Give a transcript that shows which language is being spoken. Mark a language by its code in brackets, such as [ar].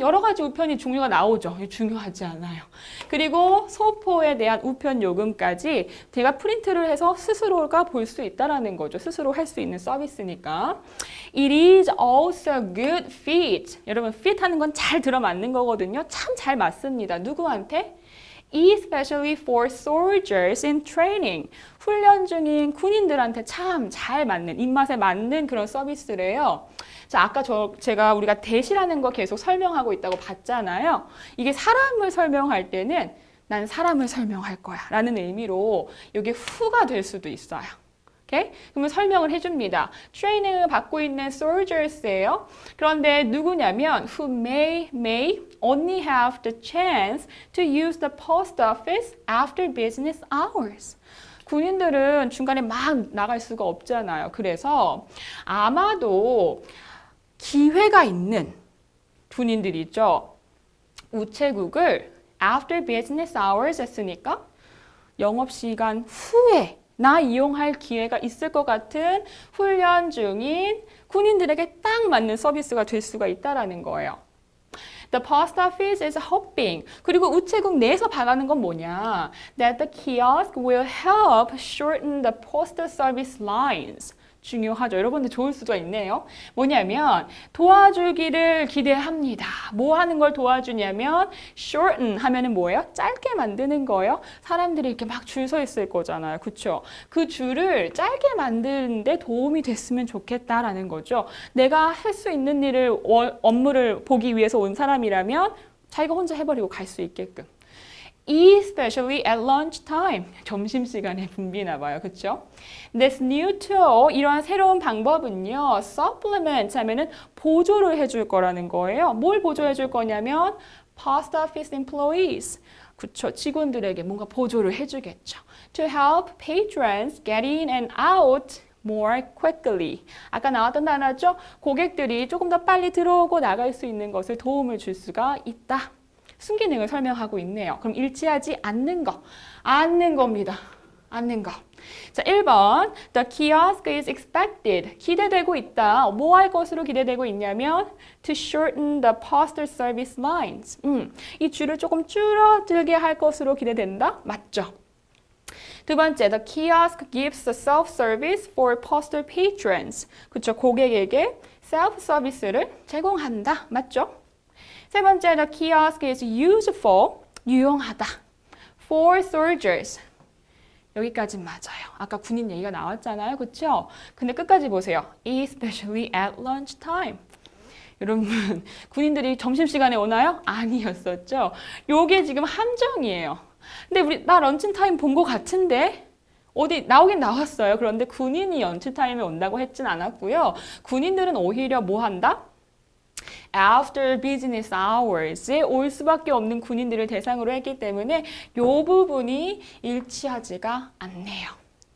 [ko] 여러 가지 우편이 종류가 나오죠. 중요하지 않아요. 그리고 소포에 대한 우편 요금까지 제가 프린트를 해서 스스로가 볼 수 있다라는 거죠. 스스로 할 수 있는 서비스니까. [en] It is also good fit. [ko] 여러분, fit 하는 건 잘 들어맞는 거거든요. 참 잘 맞습니다. 누구한테? [en] Especially for soldiers in training. [ko] 훈련 중인 군인들한테 참 잘 맞는, 입맛에 맞는 그런 서비스래요. 자, 아까 제가 우리가 대시라는 거 계속 설명하고 있다고 봤잖아요. 이게 사람을 설명할 때는 난 사람을 설명할 거야 라는 의미로 이게 후가 될 수도 있어요. 오케이? 그러면 설명을 해줍니다. 트레이닝을 받고 있는 soldiers예요. 그런데 누구냐면 [en] who may only have the chance to use the post office after business hours. [ko] 군인들은 중간에 막 나갈 수가 없잖아요. 그래서 아마도 기회가 있는 군인들이죠. 우체국을 [en] after business hours [ko] 했으니까 영업시간 후에 나 이용할 기회가 있을 것 같은 훈련 중인 군인들에게 딱 맞는 서비스가 될 수가 있다라는 거예요. [en] The post office is hoping. [ko] 그리고 우체국 내에서 바라는 건 뭐냐? [en] That the kiosk will help shorten the postal service lines. [ko] 중요하죠. 여러분들 좋을 수가 있네요. 뭐냐면 도와주기를 기대합니다. 뭐 하는 걸 도와주냐면 shorten 하면은 뭐예요? 짧게 만드는 거예요. 사람들이 이렇게 막 줄 서 있을 거잖아요. 그렇죠? 그 줄을 짧게 만드는데 도움이 됐으면 좋겠다라는 거죠. 내가 할 수 있는 일을 업무를 보기 위해서 온 사람이라면 자기가 혼자 해버리고 갈 수 있게끔. [en] Especially at lunchtime. [ko] 점심시간에 붐비나 봐요. 그렇죠? [en] This new tool, [ko] 이러한 새로운 방법은요. supplement 하면은 보조를 해줄 거라는 거예요. 뭘 보조해 줄 거냐면 [en] post office employees. [ko] 그렇죠. 직원들에게 뭔가 보조를 해주겠죠. [en] To help patrons get in and out more quickly. [ko] 아까 나왔던 단어죠. 고객들이 조금 더 빨리 들어오고 나갈 수 있는 것을 도움을 줄 수가 있다. 순기능을 설명하고 있네요. 그럼 일치하지 않는 거, 않는 겁니다. 않는 거. 자, 1번. [en] The kiosk is expected. [ko] 기대되고 있다. 뭐 할 것으로 기대되고 있냐면 [en] to shorten the postal service lines. [ko] 이 줄을 조금 줄어들게 할 것으로 기대된다. 맞죠? 두 번째, [en] the kiosk gives a self-service for postal patrons. [ko] 그쵸, 고객에게 self-service를 제공한다. 맞죠? [en] 세 번째, the kiosk is useful. [ko] 유용하다. [en] for soldiers. [ko] 여기까지 맞아요. 아까 군인 얘기가 나왔잖아요. 그쵸? 근데 끝까지 보세요. [en] especially at lunch time. [ko] 여러분, 군인들이 점심시간에 오나요? 아니었었죠? 요게 지금 함정이에요. 근데 나 런치타임 본 것 같은데? 어디 나오긴 나왔어요. 그런데 군인이 런치타임에 온다고 했진 않았고요. 군인들은 오히려 뭐 한다? [en] After business hours [ko] 에 올 수밖에 없는 군인들을 대상으로 했기 때문에 이 부분이 일치하지가 않네요.